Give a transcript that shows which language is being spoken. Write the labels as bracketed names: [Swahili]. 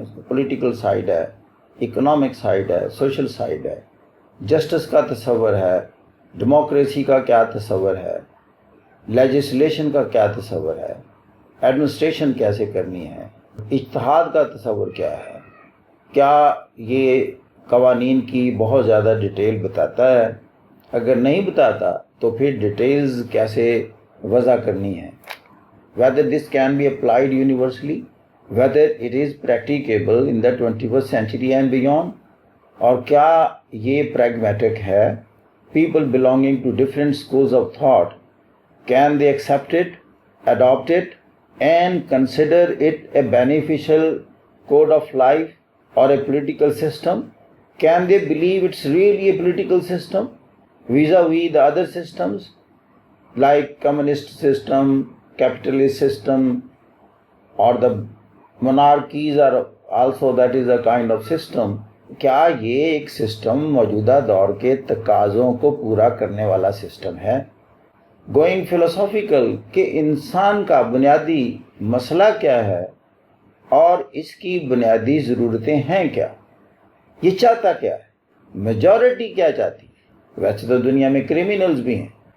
[Urdu] اس میں political side ہے، economic side ہے، سوشل سائیڈ ہے، جسٹس کا تصور ہے، ڈیموکریسی کا کیا تصور ہے، لیجسلیشن کا کیا تصور ہے، ایڈمنسٹریشن کیسے کرنی ہے، اجتہاد کا تصور کیا ہے. کیا یہ قوانین کی بہت زیادہ ڈیٹیل بتاتا ہے؟ اگر نہیں بتاتا تو پھر ڈیٹیلز کیسے وضع کرنی ہے. [English] whether this can be applied universally, whether it is practicable in the 21st century and beyond, [Urdu] اور کیا یہ پریگمیٹک ہے. [English] people belonging to different schools of thought, can they accept it, adopt it, and consider it a beneficial code of life or a political system? Can they believe it's really a political system vis-a-vis the other systems like communist system, capitalist system, or the monarchies are also that is a kind of system? [Urdu] کیا یہ ایک system موجودہ دور کے تقاضوں کو پورا کرنے والا سسٹم ہے؟ [English] going philosophical [Urdu] کہ انسان کا بنیادی مسئلہ کیا ہے اور اس کی بنیادی ضرورتیں ہیں کیا؟ یہ چاہتا کیا ہے؟ میجورٹی کیا چاہتی ہے؟ ویسے تو دنیا میں کریمنلز بھی ہیں.